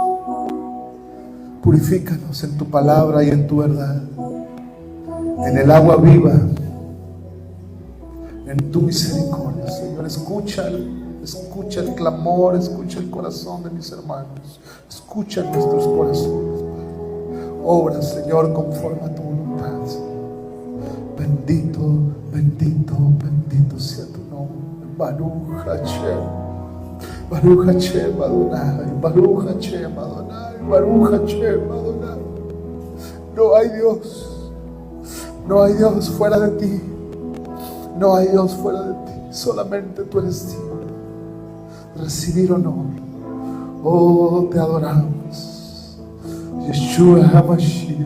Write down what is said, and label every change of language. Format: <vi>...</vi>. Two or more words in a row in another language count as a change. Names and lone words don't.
<es>Purifícanos en tu palabra y en tu verdad, en el agua viva, en tu misericordia, Señor. Escucha el clamor, escucha el corazón de mis hermanos, escucha nuestros corazones. Obra, Señor, conforme a tu voluntad, Señor. Bendito, bendito, bendito sea tu nombre.</es> <he>ברוך השם. ברוך השם אדוני, ברוך השם אדוני, ברוך השם אדוני.</he> <es>No hay Dios fuera de ti. No hay Dios fuera de ti. Solamente tú eres digno de recibir honor. Oh, te adoramos.</es> <he>ישוע המשיח.</he>